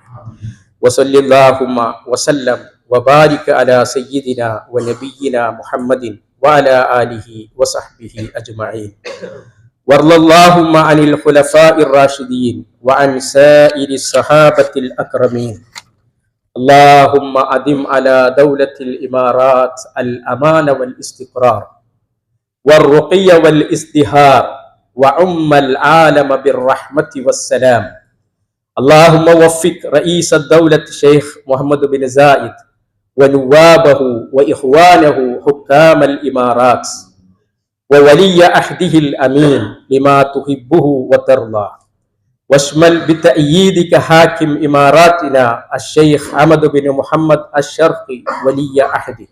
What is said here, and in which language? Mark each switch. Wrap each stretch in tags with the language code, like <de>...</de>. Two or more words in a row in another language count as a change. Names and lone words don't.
<ar>وصل اللهم وسلم وبارك على سيدنا ونبينا محمد وعلى آله وصحبه أجمعين. وارض اللهم عن الخلفاء الراشدين وعن سائر الصحابة الأكرمين. اللهم أدم على دولة الإمارات الأمان والاستقرار والرقي والازدهار وعم العالم بالرحمة والسلام. اللهم وفق رئيس الدولة الشيخ محمد بن زايد ونوابه وإخوانه حكام الإمارات وولي عهده الأمين لما تحبه وترضى، واشمل بتأييدك حاكم إماراتنا الشيخ حمد بن محمد الشرقي ولي عهده.</ar>